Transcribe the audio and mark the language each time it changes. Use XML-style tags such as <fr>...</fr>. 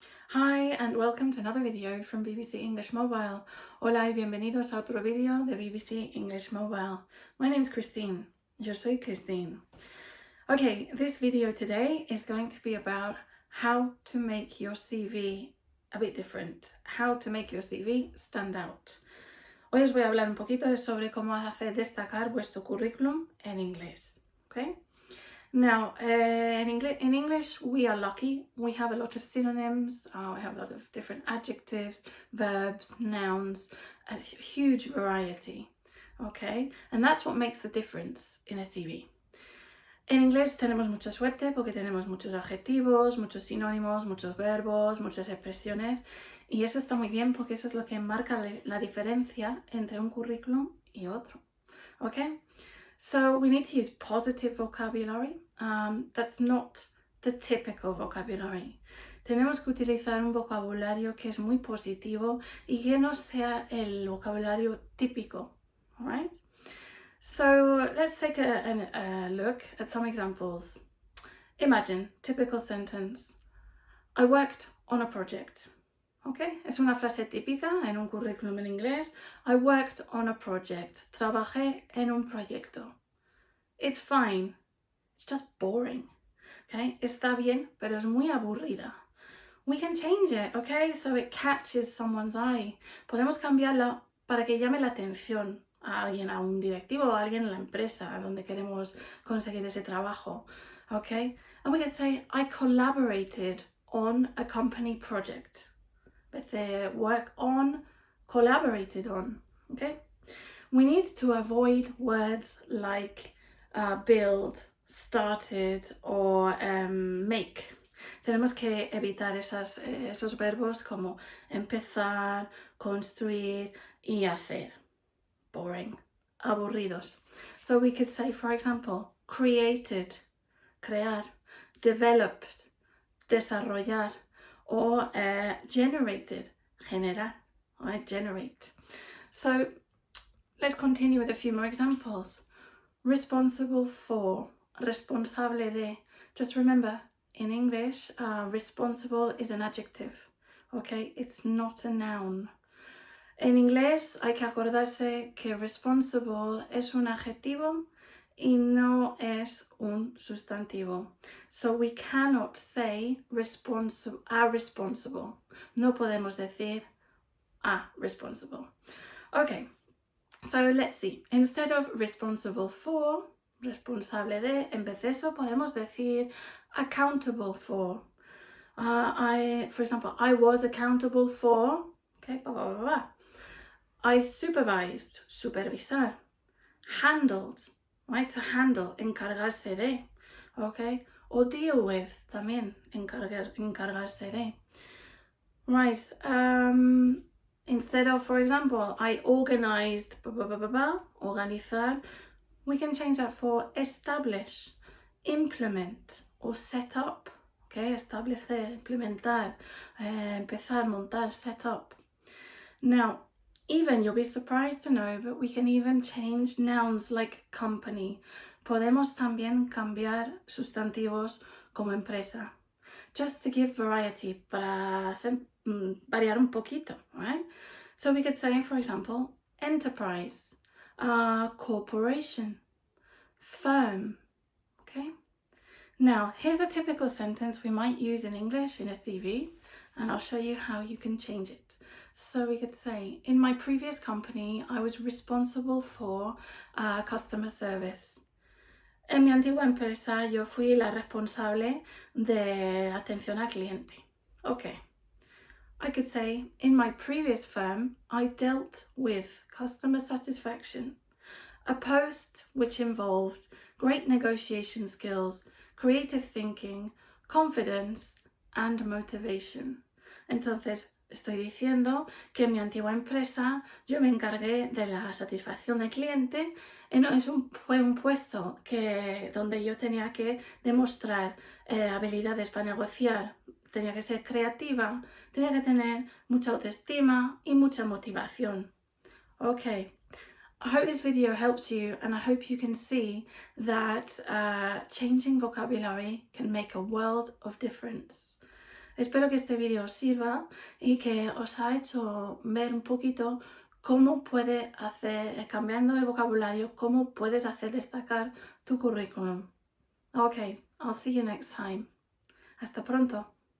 <en>Hi and welcome to another video from BBC English Mobile.</en> <es>Hola y bienvenidos a otro video de BBC English Mobile.</es> <en>My name's Christine.</en> <es>Yo soy Christine.</es> <en>Okay, this video today is going to be about how to make your CV a bit different. How to make your CV stand out.</en> <es>Hoy os voy a hablar un poquito sobre cómo hacer destacar vuestro currículum en inglés.</es> <en>Okay? Now, in English, we are lucky. We have a lot of synonyms, we have a lot of different adjectives, verbs, nouns, a huge variety, okay? And that's what makes the difference in a CV.</en> <es>En inglés tenemos mucha suerte porque tenemos muchos adjetivos, muchos sinónimos, muchos verbos, muchas expresiones, y eso está muy bien porque eso es lo que marca la diferencia entre un currículum y otro, okay?</es> <en>So we need to use positive vocabulary. That's not the typical vocabulary.</en> <es>Tenemos que utilizar un vocabulario que es muy positivo y que no sea el vocabulario típico.</es> <en>All right? So let's take a look at some examples. Imagine, typical sentence. I worked on a project.</en> <es>Okay, es una frase típica en un currículum en inglés.</es> <en>I worked on a project.</en> <es>Trabajé en un proyecto.</es> <en>It's fine. It's just boring.</en> <es>Okay, está bien, pero es muy aburrida.</es> <en>We can change it, okay, so it catches someone's eye.</en> <es>Podemos cambiarla para que llame la atención a alguien, a un directivo o a alguien en la empresa a donde queremos conseguir ese trabajo.</es> <en>Okay, and we can say, I collaborated on a company project. But the work on, collaborated on, okay? We need to avoid words like build, started or make.</en> <es>Tenemos que evitar esos verbos como empezar, construir y hacer.</es> <en>Boring, aburridos. So we could say, for example, created, crear, developed, desarrollar, or generated, generar, right? Generate. So let's continue with a few more examples. Responsible for, responsable de. Just remember, in English, responsible is an adjective, okay? It's not a noun.</en> <es>En inglés hay que acordarse que responsible es un adjetivo y no es un sustantivo.</es> <en>So we cannot say responsible.</en> <es>No podemos decir responsible.</es> <en>Okay, so let's see. Instead of responsible for, responsable de,</en> <es>en vez de eso podemos decir</es> <en>accountable for. For example, I was accountable for, okay, blah, blah, blah, blah. I supervised, supervisar. Handled, right, to handle, encargarse de, okay, or deal with, también, encargarse de. Right, instead of, for example, I organized, organizar, we can change that for establish, implement, or set up, okay, establecer, implementar, empezar, montar, set up. Now, even, you'll be surprised to know, but we can even change nouns like company.</en> <es>Podemos también cambiar sustantivos como empresa.</es> <en>Just to give variety,</en> <es>para hacer, variar un poquito,</es> <en>right? So we could say, for example, enterprise, corporation, firm, okay? Now, here's a typical sentence we might use in English in a CV, and I'll show you how you can change it. So we could say, in my previous company, I was responsible for customer service.</en> <es>En mi antigua empresa, yo fui la responsable de atención al cliente.</es> <en>Okay. I could say, in my previous firm, I dealt with customer satisfaction, a post which involved great negotiation skills, creative thinking, confidence, and motivation.</en> <es>Entonces, estoy diciendo que en mi antigua empresa yo me encargué de la satisfacción del cliente. Fue un puesto donde yo tenía que demostrar habilidades para negociar, tenía que ser creativa, tenía que tener mucha autoestima y mucha motivación.</es> <en>Okay, I hope this video helps you, and I hope you can see that changing vocabulary can make a world of difference.</en> <es>Espero que este vídeo os sirva y que os ha hecho ver un poquito cómo puede hacer, cambiando el vocabulario, cómo puedes hacer destacar tu currículum.</es> <en>Ok, I'll see you next time.</en> <es>Hasta pronto.</es>